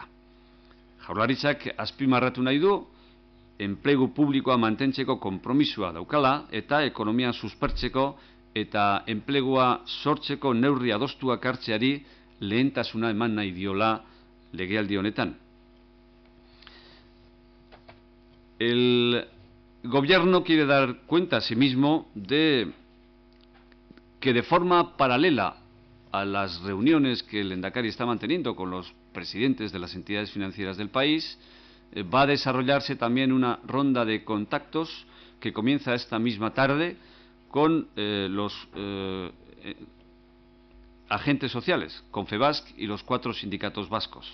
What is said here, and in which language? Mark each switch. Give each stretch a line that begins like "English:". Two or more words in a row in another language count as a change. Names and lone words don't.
Basque: Jaurlaritzak azpimarratu nahi du, enplegu publikoa mantentzeko konpromisoa daukala eta ekonomia suspertzeko eta enplegua sortzeko neurri adostuak hartzeari lehentasuna eman nahi diola legealdi honetan.
Spanish: El gobierno quiere dar cuenta a sí mismo de que de forma paralela a las reuniones que el Lehendakari está manteniendo con los presidentes de las entidades financieras del país, va a desarrollarse también una ronda de contactos que comienza esta misma tarde con los agentes sociales, Confebask y los 4 sindicatos vascos.